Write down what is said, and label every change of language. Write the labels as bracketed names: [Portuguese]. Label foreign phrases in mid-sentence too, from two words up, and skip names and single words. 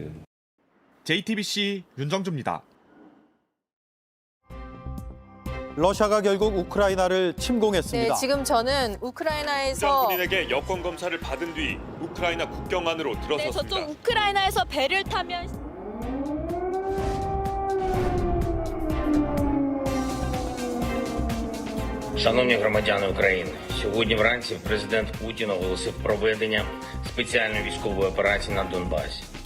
[Korean] JTBC 윤정주입니다. 러시아가 결국 우크라이나를 침공했습니다. 네, 지금 저는 우크라이나에서 군인에게 여권 검사를 받은 뒤 우크라이나 국경 안으로 들어섰습니다. 네, 저쪽 우크라이나에서 배를 타면 [Ukrainian] Шановні громадяни України, сьогодні вранці президент Путін оголосив про проведення спеціальної військової операції на Донбасі.